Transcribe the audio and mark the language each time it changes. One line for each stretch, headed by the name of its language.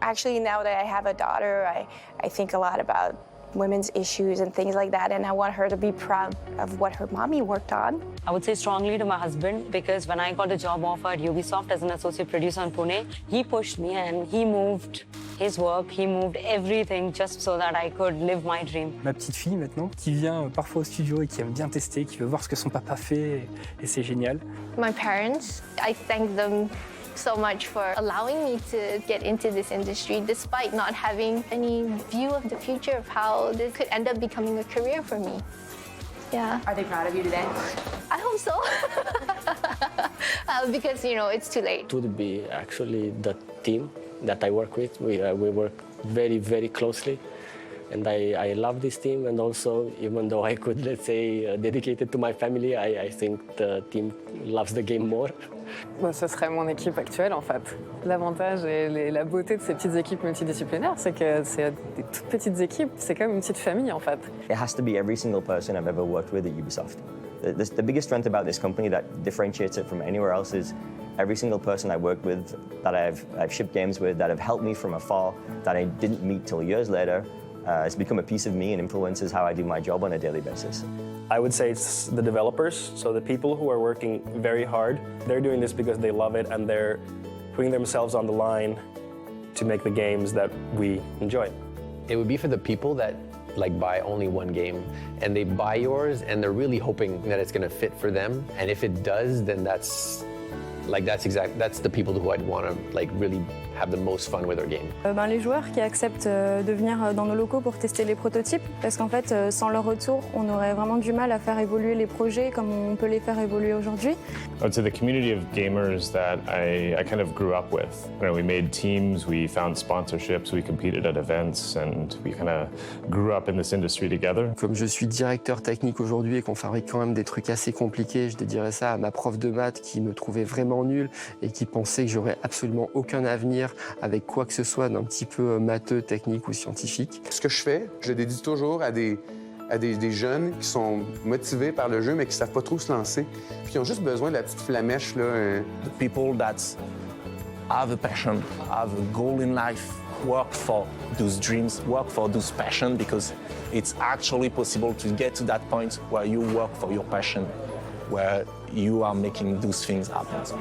English: Actually, now that I have a daughter, I think a lot about women's issues and things like that, and I want her to be proud of what her mommy worked on. I would say strongly to my husband, because when I got a job offer at Ubisoft as an associate producer in Pune, he pushed me and he moved his work, he moved everything just so that I could live my dream.
French: Ma petite fille maintenant, qui vient parfois au studio et qui aime bien tester, qui veut voir ce que son papa fait, et c'est génial.
English: My parents, I thank them so much for allowing me to get into this industry despite not having any view of the future of how this could end up becoming a career for me. Yeah. Are they proud of you today? I hope so. Because, it's too late. It would be actually the team that I work with. We work very, very closely. And I love this team, and also, even though I could, let's say, dedicate it to my family, I think the team loves the game more.
French: Bon, ce serait mon équipe actuelle, en fait. L'avantage et la beauté de ces petites équipes multidisciplinaires, c'est que c'est des toutes petites équipes, c'est comme une petite famille, en fait.
English: It has to be every single person I've ever worked with at Ubisoft. The biggest strength about this company that differentiates it from anywhere else is every single person I worked with, that I've shipped games with, that have helped me from afar, that I didn't meet till years later. It's become a piece of me and influences how I do my job on a daily basis. I would say it's the developers, so the people who are working very hard. They're doing this because they love it and they're putting themselves on the line to make the games that we enjoy. It would be for the people that buy only one game and they buy yours and they're really hoping that it's going to fit for them. And if it does, then that's the people who I'd want to really have the most fun with our game.
French: Les joueurs qui acceptent de venir dans nos locaux pour tester les prototypes, parce qu'en fait, sans leur retour, on aurait vraiment du mal à faire évoluer les projets comme on peut les faire évoluer aujourd'hui.
English: I would say the community of gamers that I kind of grew up with. You know, we made teams, we found sponsorships, we competed at events, and we kind of grew up in this industry together.
French: Comme je suis directeur technique aujourd'hui et qu'on fabrique quand même des trucs assez compliqués, je dédierais ça à ma prof de maths qui me trouvait vraiment nul et qui pensait que j'aurais absolument aucun avenir avec quoi que ce soit d'un petit peu matheux, technique ou scientifique. Ce que je fais, je le dédie toujours à des jeunes qui sont motivés par le jeu mais qui ne savent pas trop se lancer, puis qui ont juste besoin de la petite flamèche là.
English: The people that have a passion, have a goal in life, work for those dreams, work for those passion, because it's actually possible to get to that point where you work for your passion, where you are making those things happen.